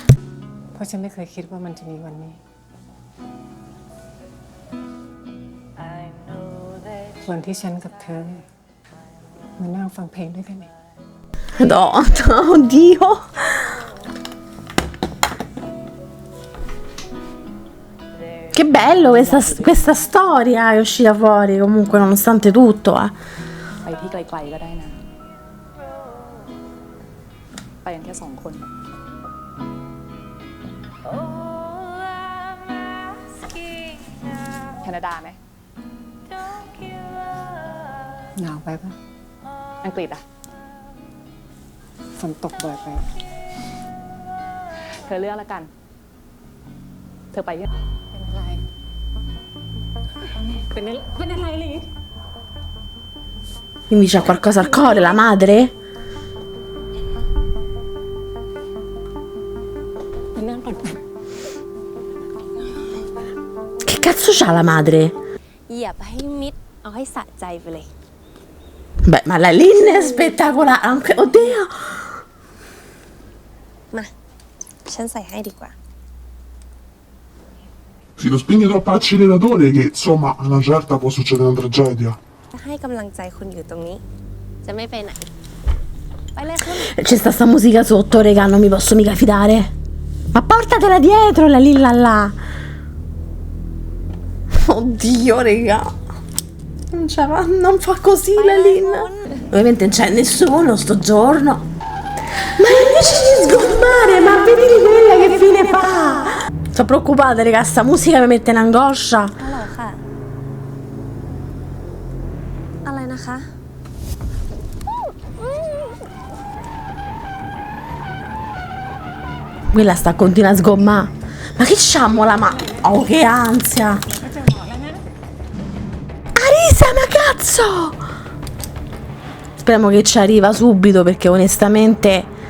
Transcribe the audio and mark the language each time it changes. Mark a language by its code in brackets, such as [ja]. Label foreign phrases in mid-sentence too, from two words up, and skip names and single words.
[th] เพราะฉันไม่เคยคิดว่ามันจะมีวันนี้ วันที่ฉันกับเธอมานั่งฟังเพลงด้วยกันเอง [it] No, oddio. Che bello questa storia è uscita fuori, comunque, nonostante tutto, [th] ไปที่ไกลๆก็ได้นะ ไปกันแค่2 คนแคนาดาไหม หนาวไปปะ อังกฤษอะ ฝนตกบ่อยไป เธอเลือกแล้วกัน เธอไปยัง เป็นอะไรลิ [it] Quindi c'ha qualcosa al cuore, la madre? [th] มานั่งก่อน [it] Che cazzo c'ha la madre? [th] เหยียบให้มิด เอาให้สะใจไปเลย [it] Beh, ma la Lynn è spettacolare. Oddio. [th] มา ฉันใส่ให้ดีกว่า [it] Si lo spingi troppo all'acceleratore che, insomma, a una certa può succedere una tragedia. [th] จะให้กำลังใจคุณอยู่ตรงนี้ จะไม่ไปไหน ไปเลยคุณ [it] C'è sta musica sotto, regà, non mi posso mica fidare. Ma portatela dietro la Lilla là. Oddio, regà. Non fa così la Lilla. Ovviamente non c'è nessuno sto giorno. Ma invece di sgommare, ma vedi quella che fine fa? Sono preoccupata, regà, sta musica mi mette in angoscia. [th] ฮัลโหลค่ะ อะไรนะคะ [it] Quella sta continua a sgommare. Ma che sciammo la ma... Oh, che ansia. Arisa, ma cazzo! Speriamo che ci arriva subito perché onestamente...